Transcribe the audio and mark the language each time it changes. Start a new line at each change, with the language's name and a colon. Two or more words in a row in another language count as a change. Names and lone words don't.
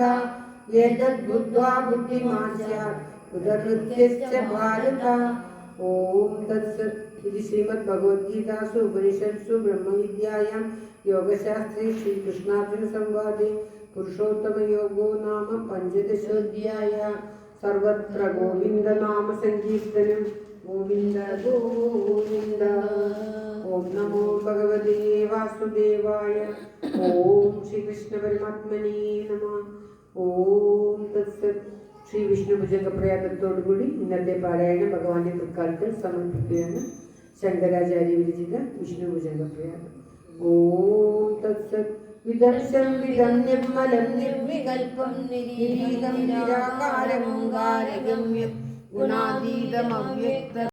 Sanskrit: एतद्बुद्ध्वा बुद्धिमान् स्यात् कृतकृत्यश्च भारत ॐ तत्सत् इति श्रीमद्भगवद्गीतासु उपनिषत्सु ब्रह्मविद्यायां योगशास्त्रे श्रीकृष्णार्जुनसंवादे पुरुषोत्तमयोगो नाम पञ्चदशोऽध्यायः सर्वत्र गोविन्दनाम सङ्कीर्तनं गोविन्द गोविन्द ॐ नमो भगवते वासुदेवाय ॐ ശ്രീകൃഷ്ണപരമാത്മനേ നമഃ ഓം തത്സത്
Malayalam: ശ്രീ വിഷ്ണു ഭുജംഗപ്രയാഗത്തോടുകൂടി ഇന്നത്തെ പാരായണ ഭഗവാന്റെ തൃക്കാലത്തിൽ സമർപ്പിക്കുകയാണ് ശങ്കരാചാര്യ വിരചിത വിഷ്ണു ഭുജംഗപ്രയാഗം
Sanskrit: ഓം തത്സത് വിദർശം വിദം നിർമ്മലം നിർവികൽപം നിരീഹം നിരാകാരം ഓംകാരഗമ്യം ഗുണാതീതം അവ്യക്തം